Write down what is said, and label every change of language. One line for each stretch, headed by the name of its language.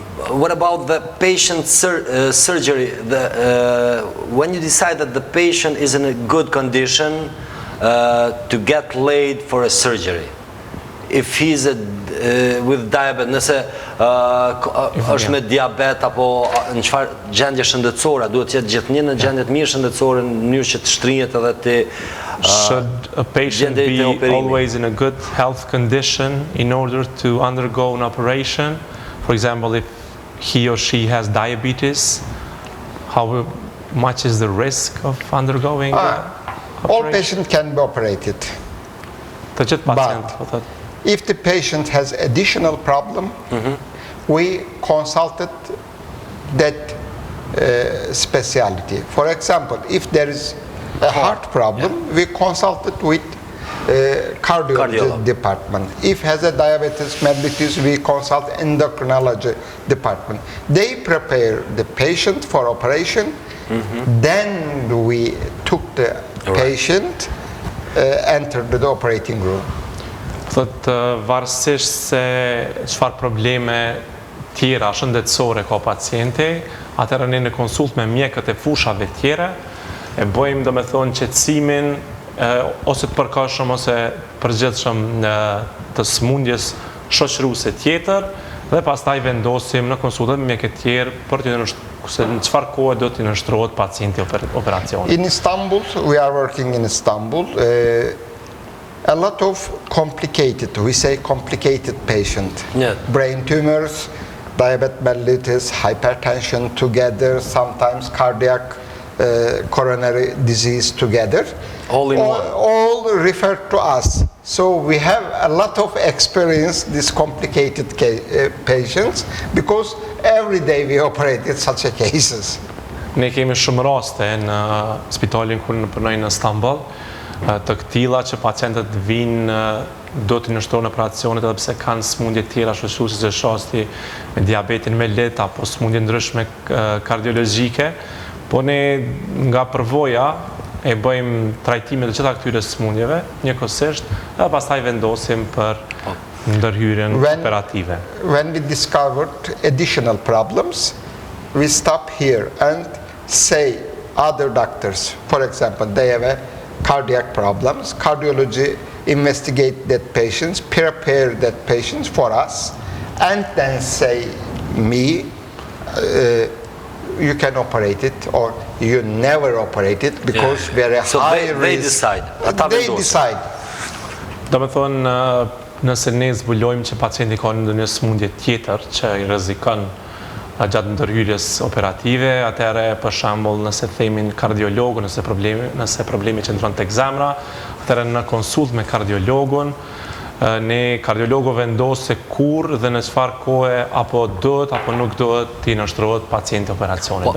English: What about the patient surgery? When you decide that the patient is in a good condition to get laid for a surgery, if he's with diabetes,
Albanian: nëse është me diabet apo në çfarë gjendje shëndetësore, duhet të jetë gjithnjë në gjendje të mirë shëndetësore në mënyrë që të shtrihet edhe të
English: Should a patient be always in a good health condition in order to undergo an operation? For example, if he or she has diabetes, how much is the risk of undergoing All patients can be operated.
Albanian: Të gjithë pacient, po
English: But
Albanian: thotë.
English: if the patient has additional problem, we consulted that specialty. For example, if there is a heart problem, we consulted with cardiology department. If has a diabetes mellitus, we consult endocrinology department. They prepare the patient for operation. Then we took the patient, entered the operating room.
Albanian: Thotë varësisht se çfarë probleme tjera shëndetësore ka pacienti, atëherë ne në konsult me mjekët e fushave tjera e bëjmë do me thonë qetësimin ose të përkohshëm ose përgjithshëm të smundjes shoqëruese tjetër dhe pastaj vendosim në konsultat me mjekët tjerë për të se në çfarë kohe do të nënshtrohet pacienti operacionit.
English: In Istanbul, we are working in Istanbul. A lot of complicated, we say complicated patient. Yeah. Brain tumors, diabetes mellitus, hypertension together, sometimes cardiac coronary disease together. All in one. All referred to us. So we have a lot of experience, these complicated patients, because every day we operated such a cases.
Albanian: Ne kemi shumë raste në spitalin ku në punoj në Istanbul, të këtilla që pacientët vinë do të nështrojnë operacionet edhe pse kanë smundje tjera shoqëruese që shasti me diabetin mellit apo smundje ndryshme kardiologjike, po ne nga përvoja e bëjmë trajtime të gjitha këtyre smundjeve njëkohësisht dhe pastaj vendosim për ndërhyrjen operative.
English: When we discovered additional problems, we stop here and say other doctors, for example, they have cardiac problems, cardiology investigate that patients, prepare that patients for us, and then say me, you can operate it or you never operate it because very high risk. They decide. They decide.
Albanian: Do me thonë, nëse ne zbulojmë që pacienti ka ndonjë smundje tjetër që i rrezikon gjatë ndërhyrjes operative, atëherë për shembull nëse themin kardiologu, nëse problemi qëndron tek zemra, atëherë në konsult me kardiologun, ne kardiologu vendos se kur dhe në çfarë kohe apo duhet apo nuk duhet t'i nështrohet pacienti operacionit.